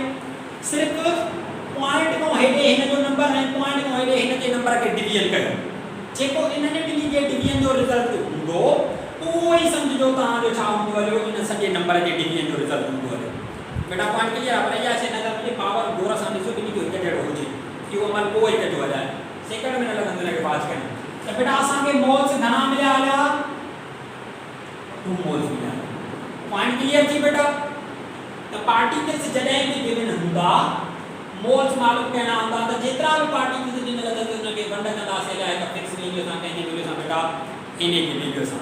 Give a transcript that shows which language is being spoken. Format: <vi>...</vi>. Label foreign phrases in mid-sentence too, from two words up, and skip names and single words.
<sd>सिर्फ़ पॉइंट खां हेॾे हिन जो नंबर ऐं पॉइंट खां हेॾे हिन जे नंबर खे डिवीजन कयो, जेको इन्हनि ॿिन्ही जे डिवीजन जो रिज़ल्ट हूंदो उहो ई सम्झिजो तव्हांजो छा हूंदो हलियो, इन सॼे नंबर जे डिवीजन जो रिज़ल्ट हूंदो हलियो। बेटा</sd> <en>point clear</en> <sd>आहे। पर इहा शइ नज़र मुंहिंजे पावर गौर सां ॾिसो ॿिन्ही जो हिकु जहिड़ो हुजे, इहो अमल पोइ ई कजो हलिया, सेकंड में न लॻंदो हिनखे पास करणु। त बेटा असांखे मोल्स घणा मिलिया हलिया, 2 मोल्स मिलिया।</sd> <en>point clear</en> <sd>थी बेटा। त पार्टिकल्स जॾहिं बि गिवन हूंदा मोल्स मालूम करणा हूंदा त जेतिरा बि पार्टिकल्स ॾिनल अथसि उनखे वंड कंदासीं हलिया हिकु</sd> <en>fix value</en> <sd>सां, कंहिंजी वैल्यू सां बेटा इन जी वैल्यू सां।</sd>